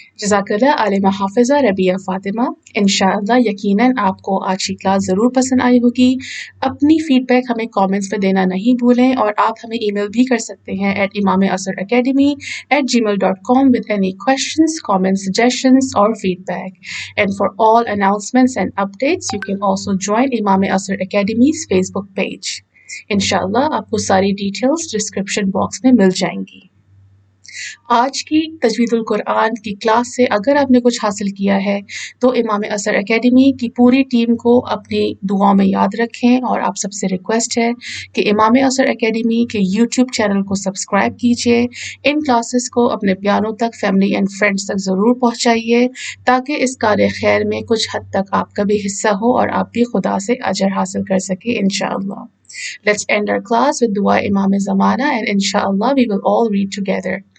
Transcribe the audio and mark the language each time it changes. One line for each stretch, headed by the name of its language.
Urdu: جزاک اللہ عالمہ حافظہ ربیہ فاطمہ. انشاءاللہ یقیناً آپ کو آج کی کلاس ضرور پسند آئی ہوگی. اپنی فیڈ بیک ہمیں کامنٹس میں دینا نہیں بھولیں, اور آپ ہمیں ای میل بھی کر سکتے ہیں imamazharacademy@gmail.com
English: with any questions, comments, suggestions or feedback. And for all announcements and updates, you can also join Imam Azhar Academy's Facebook page.
Urdu: انشاءاللہ آپ کو ساری ڈیٹیلز ڈسکرپشن باکس میں مل جائیں گی. آج کی تجوید القرآن کی کلاس سے اگر آپ نے کچھ حاصل کیا ہے تو امام اظہر اکیڈمی کی پوری ٹیم کو اپنی دعاؤں میں یاد رکھیں, اور آپ سب سے ریکویسٹ ہے کہ امام اظہر اکیڈمی کے یوٹیوب چینل کو سبسکرائب کیجیے. ان کلاسز کو اپنے پیاروں تک,
English: family and friends
Urdu: تک ضرور پہنچائیے تاکہ اس کار خیر میں کچھ حد تک آپ کا بھی حصہ ہو اور آپ بھی خدا سے اجر حاصل کر سکیں انشاءاللہ.
English: Let's end our class with dua Imam Zamana, and inshallah we will all read together.